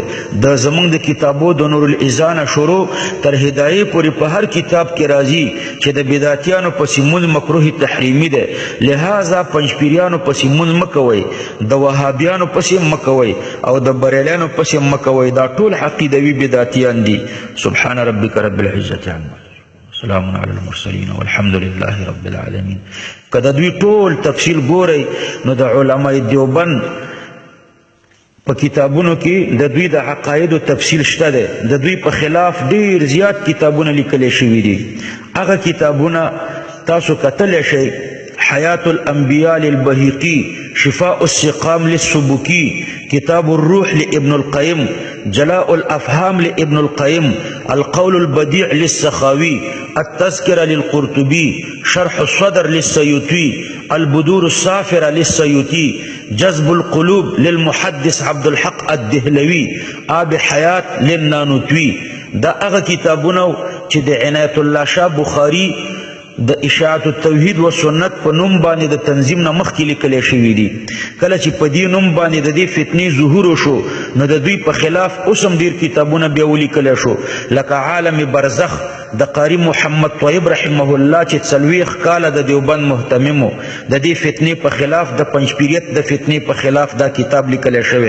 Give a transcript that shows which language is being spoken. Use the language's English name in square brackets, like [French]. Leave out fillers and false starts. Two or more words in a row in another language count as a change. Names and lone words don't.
[Pashto] د زمونږ د کتابو د نور الاذان شروع تر هدایه پورې په هر کتاب کې راځي چې د بدعتیانو پسې مون مکروه تحریمی ده. لہذا پنځپیریانو پسې مون مکوئ، د وهابیانو پسې مکوئ او د بریلیانو پسې مکوئ. دا ټول عقیدوي بدعتیان دي. [Arabic] سبحان ربک رب العزة عما سلام علی المرسلین والحمد لله رب العالمین. [Pashto] که د دوی ټول تفصیل ګورئ نو د علماء دیوبند په کتابونو کې د دوی د عقایدو تفصیل شته ده. د دوی په خلاف ډیر زیات کتابونه لیکل شوي دي. هغه کتابونه تاسو کتلی شئ: حیات الانبیاء للبهیقی، شفاء السقام للسبکی، کتاب الروح لابن القیم، جلاء الافهام لابن القیم، القول البديع للسخاوي، التذكرة للقرطبي، شرح الصدر للسيوطي، البدور الصافرة للسيوطي، جذب القلوب للمحدث عبد الحق الدهلوي، آب حياة للنانوتوي. دا اغا کتابونه چې د عنایت الله شاه بخاری د اشاعت التوحید و سنت په نوم باندې د تنظیم نه مخکې لیکل شوي دي. کله چې په دې نوم باندې د دې فتنې ظهور شو نو د دوی په خلاف اوس هم ډیر کتابونه بیا ولیکل شو، لکه عالم برزخ د قاری محمد طیب [Arabic] رحمه الله [Pashto] چې 40 کاله د دیوبند مهتممو د دې فتنې په خلاف د پنځپیریت د فتنې په خلاف دا کتاب لیکل شوی.